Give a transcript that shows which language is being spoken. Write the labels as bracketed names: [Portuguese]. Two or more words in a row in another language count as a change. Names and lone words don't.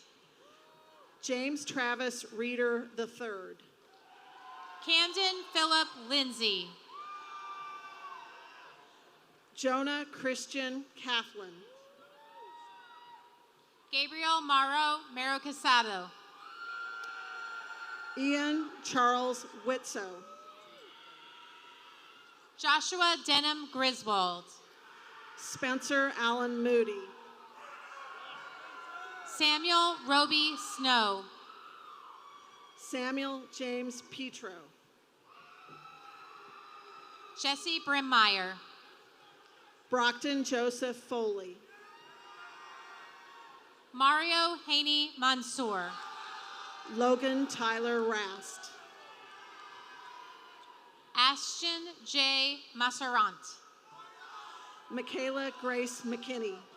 [English] James Travis Reeder III. Camden Philip Lindsay. Jonah Christian Cathlin. Gabriel Mauro Mero Casado. Ian Charles Whitsoe. Joshua Denham Griswold. Spencer Allen Moody. Samuel Roby Snow. Samuel James Petro. Jesse Brimmeyer. Brockton Joseph Foley. Mario Haney Mansour. Logan Tyler Rast. Ashton J. Masserant. Michaela Grace McKinney.